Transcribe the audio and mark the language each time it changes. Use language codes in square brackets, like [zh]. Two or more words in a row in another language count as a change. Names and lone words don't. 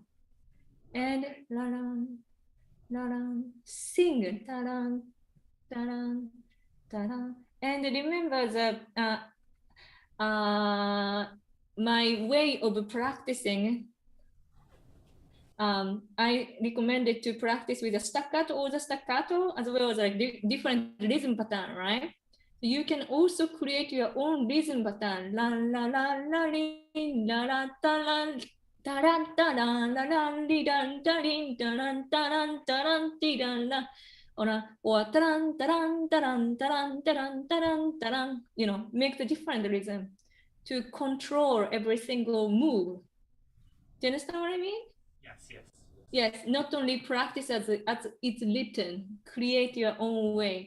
[en] And sing, and remember the my way of practicing. I recommended to practice with a staccato or the staccato, as well as like different rhythm pattern, right? You can also create your own rhythm pattern. La la la la la la ta la ta la ta la la la li dan ta rin ta ran ta ran ta ran ti dan la. Or taran taran taran taran taran taran taran. You know, make the different rhythm to control every single move. Do you understand what I mean? Yes, not only practice as it's written, create your own way.